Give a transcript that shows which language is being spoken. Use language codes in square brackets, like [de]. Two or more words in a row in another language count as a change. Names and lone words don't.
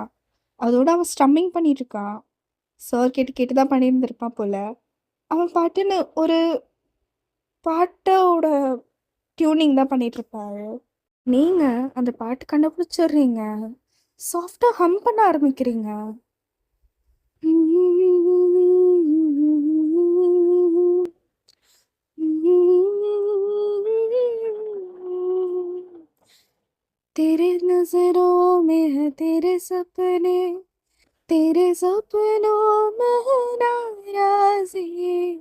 [ta] அதோட அவன் ஸ்டம்மிங் பண்ணிட்டுருக்கான். சார் கேட்டு கேட்டு தான் பண்ணியிருந்திருப்பான் போல. அவன் பாட்டுன்னு ஒரு பாட்டோட டியூனிங் தான் பண்ணிட்டுருப்பாரு. நீங்க அந்த பாட்டு கண்டுபிடிச்சிடுறீங்க. சாஃப்ட்டா ஹம் பண்ண ஆரம்பிக்கிறீங்க. [hi] तेरे नजरों में है तेरे सपनों में है नाराज़ी।